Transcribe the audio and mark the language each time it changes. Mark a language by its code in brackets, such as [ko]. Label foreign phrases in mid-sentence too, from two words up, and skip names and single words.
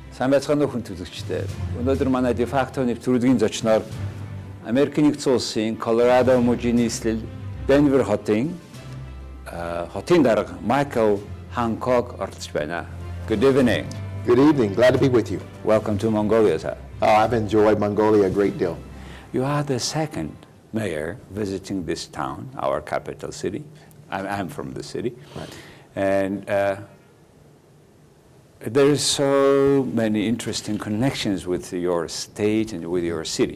[mn] Сайн байцгаана уу хүн төлөвчтэй. Өнөөдөр манай дефакто нэвтрүүлгийн зочноор Америкийн нэгдсэн улсын Colorado мужийн нийслэл Дэнвер хотын дарга Майкл Хэнкок оролцож байна. [en] Good evening. Good evening. Glad to be with you. Welcome to Mongolia, sir. Oh, I've enjoyed Mongolia a great deal. You are the second mayor visiting this town, our capital city. I'm from the city. Right. And there is so many interesting connections with your state and with your city.